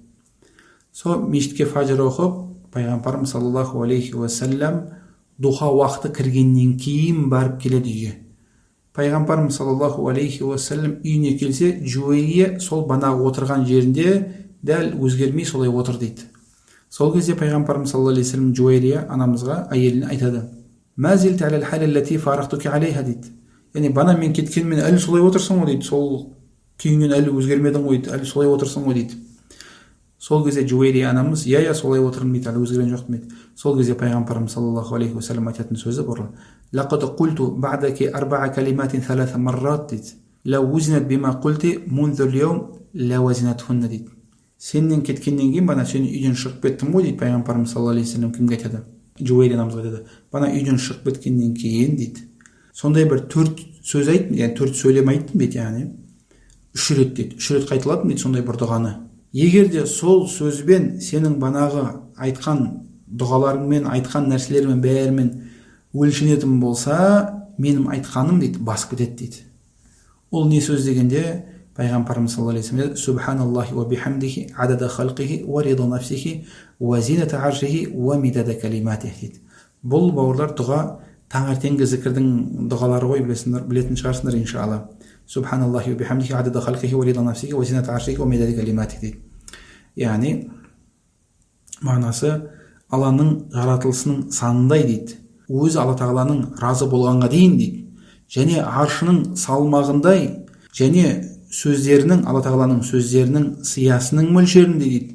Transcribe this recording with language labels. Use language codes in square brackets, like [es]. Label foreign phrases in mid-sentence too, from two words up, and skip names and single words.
[kk] Сол мешітке фаджр оқып, пайғамбарымыз [ar] صلى الله عليه وسلم [kk] духа уақыты кіргеннен кейін барып келеді үйге. Пайғамбарымыз [ar] صلى الله عليه وسلم [kk] үйіне келсе, Жуайрия сол банағы отырған жерінде дәл өзгермей солай отыр, дейді. Сол кезде пайғамбарымыз [ar] صلى الله عليه وسلم [kk] Жуайрия анамызға, әйеліне айтады: [ar] "ما زلت على الحال التي فارقتك عليها", [kk] дейді. Яғни бана мен кеткенмен әлі солай отырсың ғой, дейді. Сол күйіңнен әлі өзгермедің ғой, әлі солай отырсың ғой, дейді. Сол кезде Жуайрия анамыз: "Я солай отырмын", дейді, әлі өзгерген жоқпын, дейді. [ar] Сол кезде пайғамбарымыз صلى الله عليه وسلم айтатын сөзі бар: "لقد قلت بعدك أربع كلمات ثلاث مرات", дейді. "لو وزنت بما قلت منذ اليوم لوزنتهن", дейді. [kk] Сенен кеткеннен кейін бана сен үйден шығып кеттім ғой, дейді. Пайғамбарымыз [ar] صلى الله عليه وسلم [kk] кімге айтады? Жуайрия анамызға айтады: "Бана үйден шығып кеткеннен кейін", дейді, сондай бір 4 сөз айттым, яғни 4 сөйлем айттым, дейді. Яғни 3 рет, дейді. 3 рет қайталадым, дейді, сондай бір дұғаны. Егер де сол сөзбен сенің банағы айтқан дұғаларыңмен, айтқан нәрселермен бәрімен өлшенетін болса, менің айтқаным, дейді, басып кетеді, дейді. [ar] Ол не сөз дегенде, пайғамбарымыз صلى الله عليه وسلم: "سبحان الله وبحمده عدد خلقه ورضا نفسه وزنة عرشه ومداد كلماته", дейді. [kk] Бұл бауырлар дұға таңертеңгі зікірдің дұғалары ғой, білетін шығарсыңдар иншалла. [ar] "سبحان الله وبحمده عدد خلقه ورضا نفسه وزنة عرشه ومداد كلماته", дейді. [kk] Яғни мағынасы Алланың жаратылысының санындай дейді. Өзі Алла тағаланың разы болғанға дейін дейді. Және аршының салмағындай және сөздерінің, Алла тағаланың сөздерінің сиясының мөлшерінде дейді.